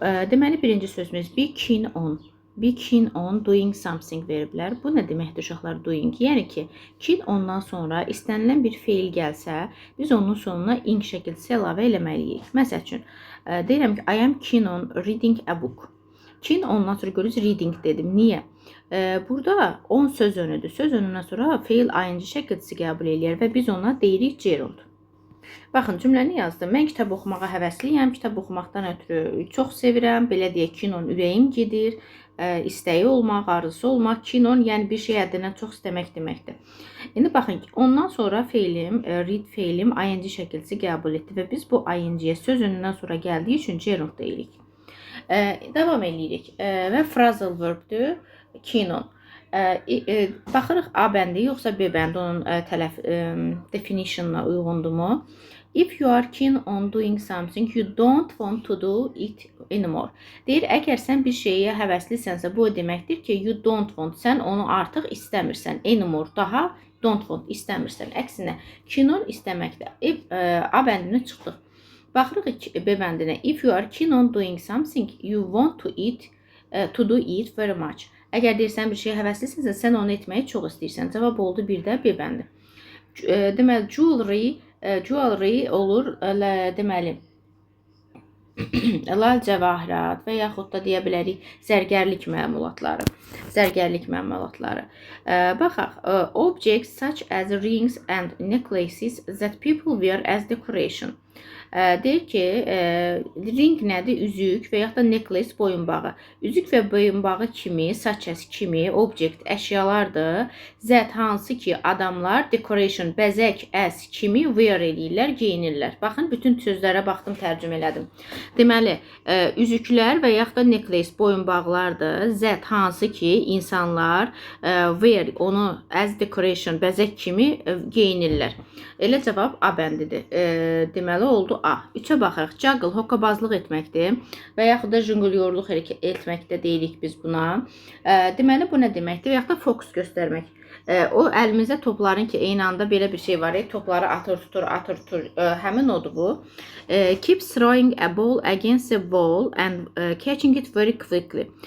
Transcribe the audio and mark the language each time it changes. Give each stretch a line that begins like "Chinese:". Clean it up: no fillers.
Azerbaijani: Deməli, birinci sözümüz be keen on. Be keen on doing something veriblər. Bu nə deməkdir uşaqlar, doing? Yəni ki, keen ondan sonra istənilən bir feil gəlsə, biz onun sonuna ing şəkildə əlavə eləməliyik. Məsəl üçün, deyirəm ki,
English: I am keen on reading a book.
Azerbaijani: Keen ondan sonra görürüz reading dedim. Niyə? Burada on söz önüdür. Söz önündən sonra feil ing şəkildə qəbul eləyər və biz ona deyirik gerund. Baxın, cümləni yazdım. Mən kitab oxumağa həvəsliyəm. Kitab oxumaqdan ötürü çox sevirəm. Belə deyək, keen on ürəyim gedir. İstəyi olmaq, arzusu olmaq, keen on, yəni bir şey həddindən çox istəmək deməkdir. İndi baxın, ondan sonra feilim, read feilim ing şəkildə qəbul etdi və biz bu ing-yə söz önündən sonra gəldiyi üçün gerund deyirik. Davam edirik və phrasal verbdir, keen on. Baxırıq A bəndi yoxsa B bəndi onun definitionuna uyğundurmu?
English: If you are keen on doing something, you don't want to do it anymore.
Azerbaijani: Deyir, əgər sən bir şeyə həvəslisənsə, bu deməkdir ki,
English: you don't want,
Azerbaijani: sən onu artıq istəmirsən. Anymore, daha
English: don't want,
Azerbaijani: istəmirsən. Əksinə, keen on istəməkdir. A bəndinə çıxdıq. Baxırıq B bəndinə.
English: If you are keen on doing something, you want to do it very much.
Azerbaijani: Əgər deyirsən bir şeyə həvəslisənsə, sən onu etməyi çox istəyirsən. Cavab oldu bir də B bəndi. Deməli, jewelry olur, deməli, lal cəvahirat və yaxud da deyə bilərik zərgərlik məmulatları.
English: Baxaq, objects such as rings and necklaces that people wear as decoration.
Azerbaijani: Deyir ki, ring nədir? Üzük və yaxud da necklace boyunbağı. Üzük və boyunbağı kimi, such as kimi, object əşyalardır. That hansı ki, adamlar decoration, bəzək, as kimi wear eləyirlər, geyinirlər. Baxın, bütün sözlərə baxdım, tərcümə elədim. Deməli, üzüklər və yaxud da necklace boyunbağlardır. That hansı ki, insanlar wear, onu as decoration, bəzək kimi geyinirlər. Elə cavab A bəndidir. Deməli, oldu A. 3-ə baxırıq. Juggle, hokkabazlıq etməkdir və yaxud da jonglerlik etməkdə deyirik biz buna. Deməli, bu nə deməkdir? Və yaxud da fokus göstərmək. O əlimizdə topların ki, eyni anda belə bir şey var. Topları atır, tutur. Həmin odur bu.
English: Keep throwing a ball against the wall and catching it very quickly.